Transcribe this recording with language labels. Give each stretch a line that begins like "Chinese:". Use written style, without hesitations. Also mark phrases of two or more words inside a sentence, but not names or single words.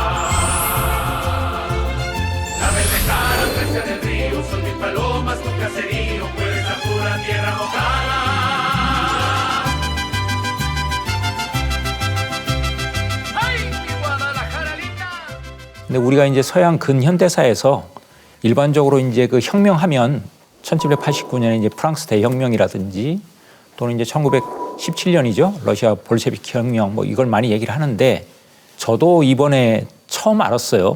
Spanish: La verde cara, fresca del río, son mis palomas, tu caserío, hueles a pura tierra mojada. ¡Ay, mi Guadalajara linda!
Korean: 근데 우리가 이제 서양 근현대사에서 일반적으로 이제 그 혁명하면 1789년에 이제 프랑스 대혁명이라든지 또는 이제 1917년이죠. 러시아 볼셰비키 혁명 뭐 이걸 많이 얘기를 하는데 저도 이번에 처음 알았어요.